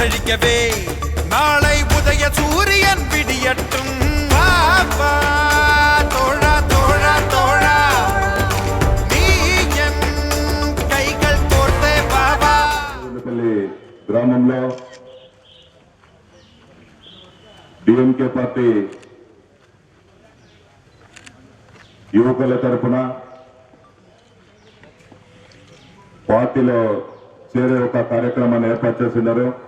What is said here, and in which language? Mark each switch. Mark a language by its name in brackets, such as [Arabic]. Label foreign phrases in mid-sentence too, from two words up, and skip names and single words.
[Tamil] செய்யவே நாளை உதய சூரியன் விடியட்டும். தோழா தோழா தோழா நீ என் கைகள் கோர்த்தே బాబా. [Telugu] గ్రామంలో డిఎంకే పార్టీ యువకుల తరఫున పార్టీలో చేరే ఒక కార్యక్రమాన్ని ఏర్పాటు చేస్తున్నారు.